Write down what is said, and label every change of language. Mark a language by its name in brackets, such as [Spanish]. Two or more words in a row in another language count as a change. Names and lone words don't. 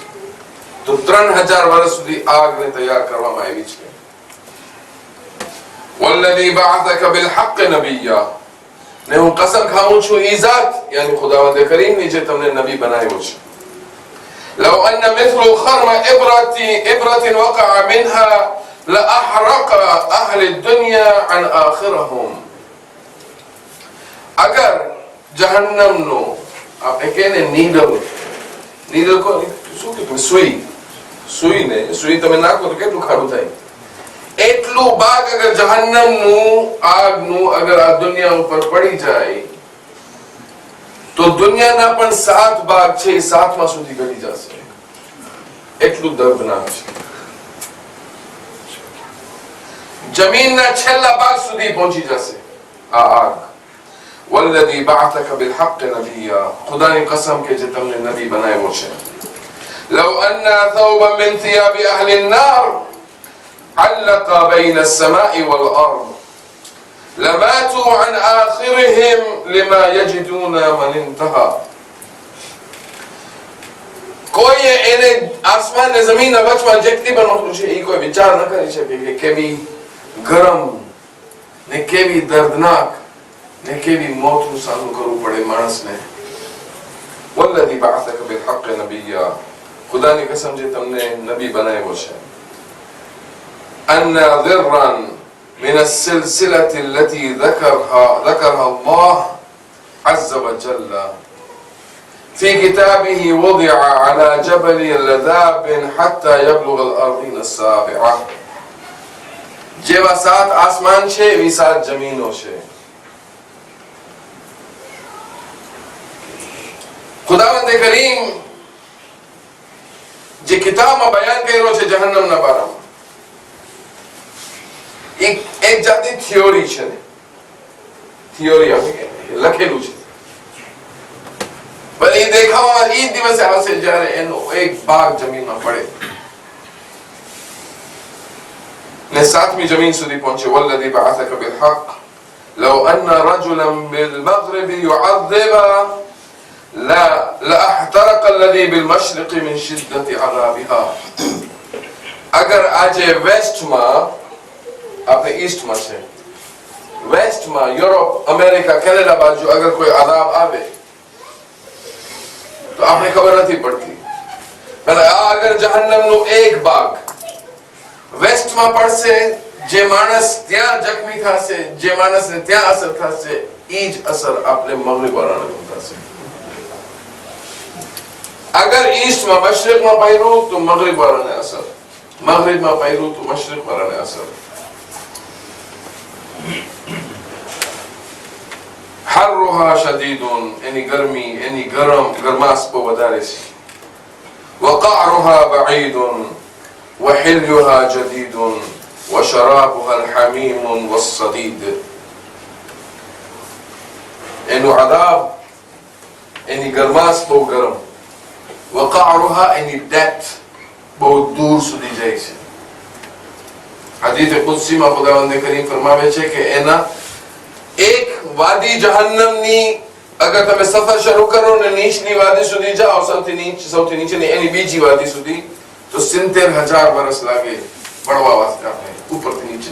[Gujarati] તો 3000 વર્ષ સુધી આગને તૈયાર કરવામાં આવી છે. [Arabic] والذي بعثك بالحق نبيا, [Gujarati] ને હું કસમ ખાઉં છું ઈ ઝાત યાની ખુદાવંદ કરીમની જે તમને નબી બનાવ્યો છે. [Arabic] لو أن مثل خرم إبرة وقع منها لأحرق أهل الدنيا عن آخرهم. [Gujarati] અગર જહન્નમનો આપણે કહે ને નીડલ કો શું કીધું, સુઈ તમે નાખો તો કેટલું ખાડું થાય? એટલું ભાગ અગર જહન્નમનું આગનું અગર આ દુનિયા ઉપર પડી જાય તો દુનિયાના પણ 7 ભાગ છે એ 7માં સુધી ઘટી જશે. એટલું દર્દનાક છે. જમીનના છેલ્લા ભાગ સુધી પહોંચી જશે આ આગ. [Arabic] والذي بعثك بالحق نبيا, [Gujarati] ખુદાની કસમ કે જે તમને નબી બનાવ્યો છે. [Arabic] لو أن ثوبا من ثياب أهل النار علق بين السماء والأرض لماتوا عن آخرهم لما يجدون من انتهى. [Gujarati] કોઈ એને આસમાન ને જમીન ના વચમાં જેટલી પણ વસ્તુ છે એ કોઈ વિચાર ન કરી શકે કે કેવી ગરમ ને કેવી દર્દનાક ને કેવી મોતનું સામનું કરવું પડે માણસને. [Arabic] والذي بعثك بالحق نبيا, [Gujarati] ખુદાની કસમ જે તમને નબી બનાવ્યો છે. [Arabic] أن ذرا من السلسلة التي ذكرها الله عز وجل في كتابه وضع على جبل لذاب حتى يبلغ الأرضين السابعة. [Gujarati] જેવા 7 આસમાન છે એવી 7 જમીનો છે. ખુદાવંદ કરીમ જે કિતાબમાં બયાન કર્યો છે જહન્નમના બારામાં, એક જાતની થિયોરી છે, થિયોરી લખેલું છે. પણ એ દેખાવામાં એ દિવસે આવશે જ્યારે એનો એક ભાગ જમીનમાં પડે ને 7મી જમીન સુધી પહોંચે. [Arabic] والذي بعثك بالحق لو أن رجلا بالمغرب યુعذب لأحترق الذي بالمشرق من شدة عذابها. [Gujarati] અગર આજે વેસ્ટમાં, આપણે ઈસ્ટમાં છે, વેસ્ટમાં યુરોપ, અમેરિકા, કેનેડા બાજુ અગર કોઈ આદાબ આવે તો આપણે ખબર નથી પડતી. અને આ અગર જહન્નમનો એક ભાગ વેસ્ટમાં પડશે, જે માણસ ત્યાં જખમી થશે, જે માણસને ત્યાં અસર થશે, એ જ અસર આપણે મગરિબ વાળાને થશે. અગર ઈસ્ટમાં મશરિકમાં પડ્યું તો મગરિબ વાળાને અસર, મગરિબમાં પડ્યું તો મશરિક વાળાને અસર. [Arabic] حرها شديد [Gujarati] એની ગરમી, એની ગરમાશ બહુ વધારે છે. [Arabic] وقعرها بعيد وحلها جديد وشرابها الحميم والصديد. [Gujarati] એનું عذاب એની ગરમાશ બહુ ગરમ, وقعرها એની ડેપ્થ બહુ દૂર સુધી જાય છે. હદીસ કુદસીમાં ખુદાવંદ કરીમ ફરમાવે છે કે એના એક વાદી જહન્નમની અગર તમે સફર શરૂ કરો ને નીચની વાદી સુધી જાઓ, સૌથી નીચેની એની બીજી વાદી સુધી, તો 70,000 વર્ષ લાગે પડવા વાસ્તે આપણે ઉપરથી નીચે.